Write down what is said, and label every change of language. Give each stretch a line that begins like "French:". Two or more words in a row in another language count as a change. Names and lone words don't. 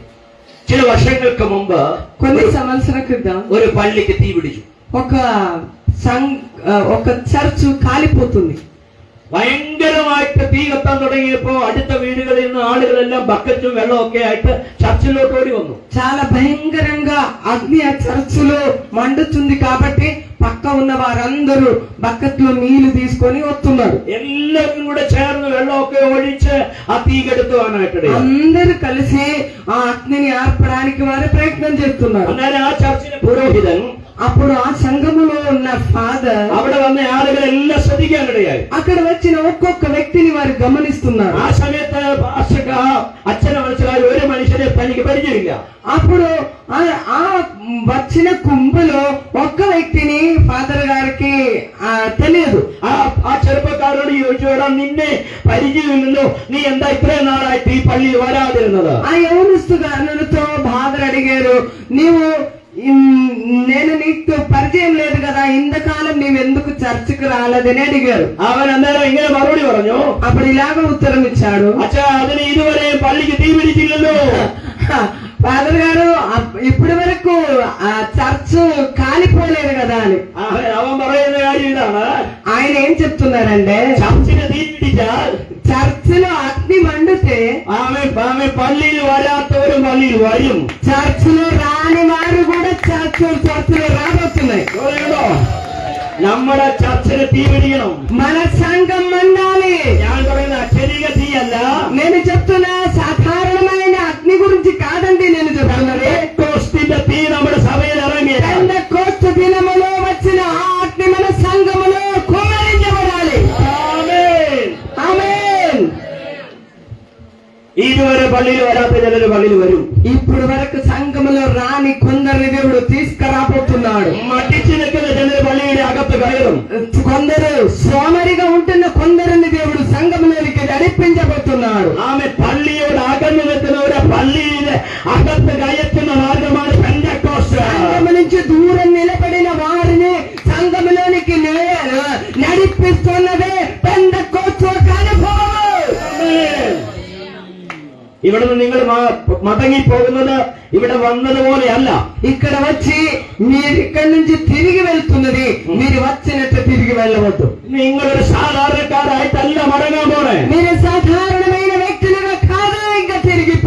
Malayalam: ചില വർഷങ്ങൾക്ക് മുമ്പ്
Telugu: కొన్ని సంవత్సరాల క్రితం
Malayalam: ഒരു പള്ളിക്ക് തീ പിടിച്ചു.
Telugu: ఒక చర్చ్ కాలిపోతుంది.
Malayalam: ഭയങ്കരമായിട്ട് തീ കത്താൻ തുടങ്ങിയപ്പോ അടുത്ത വീടുകളിൽ നിന്ന് ആളുകളെല്ലാം ബക്കറ്റും വെള്ളമൊക്കെ ആയിട്ട് ചർച്ചിലോട്ട് ഓടി വന്നു.
Telugu: చాలా భయంకరంగా అగ్ని ఆ చర్చిలో మండుతుంది కాబట్టి పక్క ఉన్న వారందరూ బకెట్లో నీళ్లు తీసుకొని వస్తున్నారు.
Malayalam: എല്ലാവരും കൂടെ ചേർന്ന് വെള്ളമൊക്കെ ഒഴിച്ച് ആ തീ കെടുത്തുവാനായിട്ട്
Telugu: అందరూ కలిసి ఆ అగ్నిని ఆర్పడానికి వారు ప్రయత్నం చేస్తున్నారు.
Malayalam: അന്നേരം ആ ചർച്ചിലെ പുരോഹിതൻ
Telugu: అప్పుడు ఆ సంఘములో ఉన్న ఫాదర్
Malayalam: അവിടെ വന്ന ആളുകളെല്ലാം ശ്രദ്ധിക്കാനിടയായി.
Telugu: అక్కడ వచ్చిన ఒక్కొక్క వ్యక్తిని వారు గమనిస్తున్నారు.
Malayalam: ആ സമയത്ത് അച്ഛനെ മനസ്സിലായി ഒരു മനുഷ്യനെ തനിക്ക് പരിചയമില്ല.
Telugu: అప్పుడు ఆ వచ్చిన కుంభలో ఒక్క వ్యక్తిని ఫాదర్ గారికి తెలియదు.
Malayalam: ആ ചെറുപ്പക്കാരോട് ചോദിച്ചു, എടാ നിന്നെ പരിചയമില്ലല്ലോ, നീ എന്താ ഇത്രയും നാളായിട്ട് ഈ പള്ളിയിൽ വരാതിരുന്നത്?
Telugu: ఆ యవనస్తు గారులతో ఫాదర్ అడిగారు, నేను నీకు పరిచయం లేదు కదా, ఇంతకాలం నీవెందుకు చర్చికి రాలేదని అడిగారు.
Malayalam: അവൻ അന്നേരം ഇങ്ങനെ മറുപടി പറഞ്ഞു.
Telugu: అప్పుడు ఇలాగ ఉత్తరం ఇచ్చాడు,
Malayalam: അച്ഛാ അതിന് ഇതുവരെ പള്ളിക്ക് തീ പിടിച്ചില്ലല്ലോ.
Telugu: ఫాదర్ గారు ఇప్పటి వరకు ఆ చర్చ్ కాలిపోలేదు కదా అని.
Malayalam: അവൻ പറയുന്ന കാര്യം ഇതാണ്,
Telugu: ఆయన ఏం చెప్తున్నారంటే
Malayalam: ചർച്ചിന് തീ പിടിച്ചാൽ
Telugu: చర్చిలో అగ్ని మండితే
Malayalam: ആമേ പള്ളിയിൽ വരാത്തവരും പള്ളിയിൽ വരും.
Telugu: చర్చిలో రాని వారు కూడా చర్చిలో రాబోతున్నాయి.
Malayalam: നമ്മുടെ ചർച്ചിന് തീ പിടിക്കണം.
Telugu: మన సంఘం మండాలి.
Malayalam: ഞാൻ പറയുന്ന അക്ഷരിക തീയല്ല,
Telugu: నేను చెప్తున్నా సాధారణమైన అగ్ని గురించి కాదండి. నేను చెప్తున్నది
Malayalam: പെന്തക്കോസ്തിന്റെ തീ നമ്മുടെ സഭയിൽ ഇറങ്ങി
Telugu: పెంతెకోస్తు దినములో వచ్చిన ఆ అగ్ని మన సంఘములో కుమ్మరించబడాలి.
Malayalam: ആമേൻ.
Telugu: ఆమేన్.
Malayalam: ഇതുവരെ പള്ളിയിൽ വരാത്ത ചിലര് പള്ളിയിൽ വരും.
Telugu: ఇప్పుడు వరకు సంఘములో రాని కొందరిని దేవుడు తీసుకురాబోతున్నాడు.
Malayalam: മടിച്ചു നിൽക്കുന്ന ചിലര് പള്ളിയുടെ അകത്ത് കയറും.
Telugu: కొందరు సోమరిగా ఉంటున్న కొందరిని దేవుడు సంఘములోనికి నడిపించబోతున్నాడు.
Malayalam: ആമേ പള്ളിയോട് അകന്നു നിൽക്കുന്നവരെ പള്ളിയിലെ അകത്ത് കയറ്റുന്ന മാർഗമാണ് പെന്തക്കോസ്റ്റ്.
Telugu: సంఘము నుంచి దూరం నిలబడిన వారిని సంఘములోనికి నడిపిస్తున్నదే పెంతెకోస్తు అనుభవం.
Malayalam: ഇവിടുന്ന് നിങ്ങൾ മടങ്ങി പോകുന്നത് ഇവിടെ വന്നതുപോലെയല്ല.
Telugu: ఇక్కడ వచ్చి మీరు ఇక్కడి నుంచి తిరిగి వెళ్తున్నది మీరు వచ్చినట్టు తిరిగి వెళ్ళవద్దు.
Malayalam: നിങ്ങളൊരു സാധാരണക്കാരായിട്ടല്ല മടങ്ങാൻ പോണേ.
Telugu: మీరు సాధారణమైన వ్యక్తులుగా కాదు ఇంకా తిరిగి